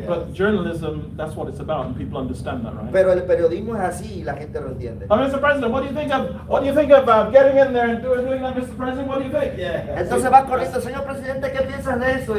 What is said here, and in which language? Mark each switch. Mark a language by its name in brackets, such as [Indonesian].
[English] But journalism, that's what it's about, and people understand that, right? [Spanish] Pero el periodismo es así y la gente lo entiende. [English] Mr. President, what do you think of getting in there and doing that, Mr. President? What do you think? [Spanish] Entonces vas corriendo, señor presidente, ¿qué piensas de eso?